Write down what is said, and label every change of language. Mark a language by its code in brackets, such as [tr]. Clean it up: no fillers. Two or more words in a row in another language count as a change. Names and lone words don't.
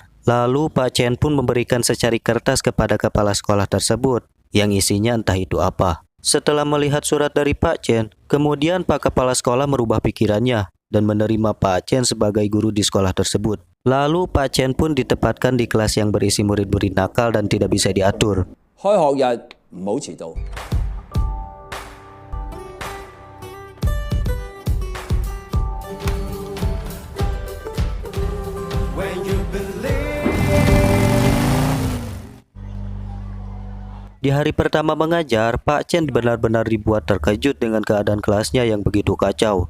[id] Lalu Pak Chen pun memberikan secari kertas kepada kepala sekolah tersebut, yang isinya entah itu apa. Setelah melihat surat dari Pak Chen, kemudian Pak Kepala Sekolah merubah pikirannya dan menerima Pak Chen sebagai guru di sekolah tersebut. Lalu Pak Chen pun ditempatkan di kelas yang berisi murid-murid nakal dan tidak bisa diatur. [yue] 開學日唔好遲到。 [id] Di hari pertama mengajar, Pak Chen benar-benar dibuat terkejut dengan keadaan kelasnya yang begitu kacau.